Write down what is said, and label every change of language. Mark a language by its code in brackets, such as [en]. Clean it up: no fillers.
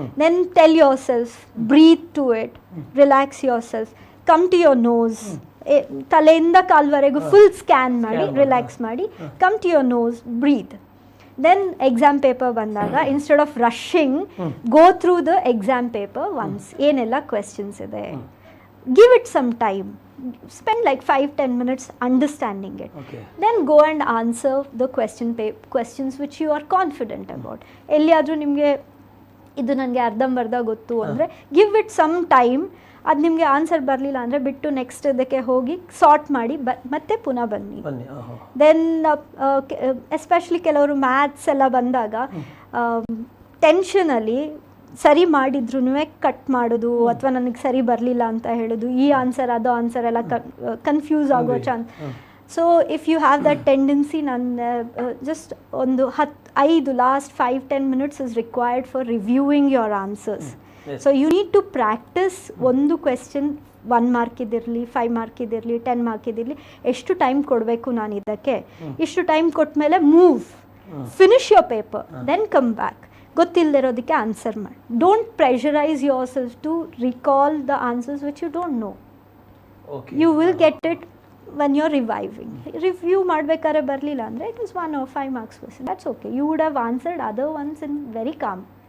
[en] Then tell yourself, breathe to it, relax yourself, come to your nose. [kn] ತಲೆಯಿಂದ ಕಾಲ್ವರೆಗೂ full scan ಮಾಡಿ, relax ಮಾಡಿ, [en] Come to your nose, breathe. Then exam paper ಬಂದಾಗ instead of rushing, go through the exam paper once. [kn] ಏನೆಲ್ಲ questions ಇದೆ, [en] Give it some time. Spend like 5-10 minutes understanding it. Then go and answer the questions which you are confident about. [kn] ಎಲ್ಲಿಯಾದರೂ ನಿಮಗೆ ಇದು ನನಗೆ ಅರ್ಧಂಬರ್ಧ ಗೊತ್ತು ಅಂದರೆ [en] Give it some time. [kn] ಅದು ನಿಮಗೆ ಆನ್ಸರ್ ಬರಲಿಲ್ಲ ಅಂದರೆ ಬಿಟ್ಟು ನೆಕ್ಸ್ಟ್ ಇದಕ್ಕೆ ಹೋಗಿ ಸಾರ್ಟ್ ಮಾಡಿ ಮತ್ತೆ ಪುನಃ ಬನ್ನಿ. ದೆನ್ ಎಸ್ಪೆಷಲಿ ಕೆಲವರು ಮ್ಯಾಥ್ಸ್ ಎಲ್ಲ ಬಂದಾಗ ಟೆನ್ಷನಲ್ಲಿ ಸರಿ ಮಾಡಿದ್ರೂ ಕಟ್ ಮಾಡೋದು, ಅಥವಾ ನನಗೆ ಸರಿ ಬರಲಿಲ್ಲ ಅಂತ ಹೇಳೋದು, ಈ ಆನ್ಸರ್ ಅದು ಆನ್ಸರ್ ಎಲ್ಲ ಕನ್ಫ್ಯೂಸ್ ಆಗೋ chance. [en] so if you have that tendency, [kn] ನನ್ನ ಜಸ್ಟ್ ಒಂದು 5 last [en] 5-10 minutes is required for reviewing your answers. So you need to practise [kn] ಒಂದು ಕ್ವೆಶ್ಚನ್ 1 ಮಾರ್ಕ್ ಇದಿರಲಿ 5 ಮಾರ್ಕ್ ಇದಿರಲಿ 10 ಮಾರ್ಕ್ ಇದಿರಲಿ ಎಷ್ಟು ಟೈಮ್ ಕೊಡಬೇಕು ನಾನು ಇದಕ್ಕೆ, ಇಷ್ಟು ಟೈಮ್ ಕೊಟ್ಮೇಲೆ [en] Move, finish your paper, then come back. [kn] ಗೊತ್ತಿಲ್ಲದಿರೋದಕ್ಕೆ answer ಮಾಡಿ. [en] Don't pressurise yourself to recall the answers which you don't know. You will get it when you're reviving. [kn] Review ಮಾಡಬೇಕಾದ್ರೆ ಬರಲಿಲ್ಲ ಅಂದರೆ [en] it was 1 or 5 marks question. That's okay. You would have answered other ones in very calm.